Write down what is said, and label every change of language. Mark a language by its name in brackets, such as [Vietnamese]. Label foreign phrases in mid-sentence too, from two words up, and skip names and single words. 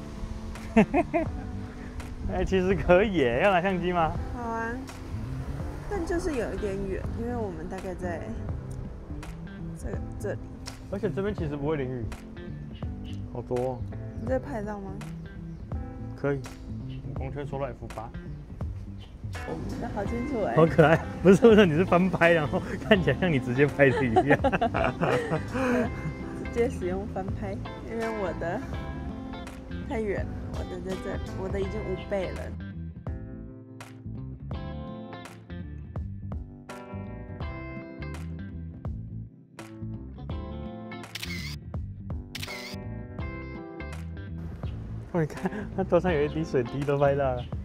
[Chinese] 其實可以耶，要拿相機嗎？好啊，但就是有一點遠，因為我們大概在這裡。而且這邊其實不會淋雨，好多哦。你這拍到嗎？可以，光圈縮到 F8。哦，那好清楚哎。好可愛，不是，你是翻拍，然後看起來像你直接拍的一樣。直接使用翻拍，因為我的太遠了。我的在這裡，我的已經5倍了。哦，你看，它头上有一滴水滴都拍到了。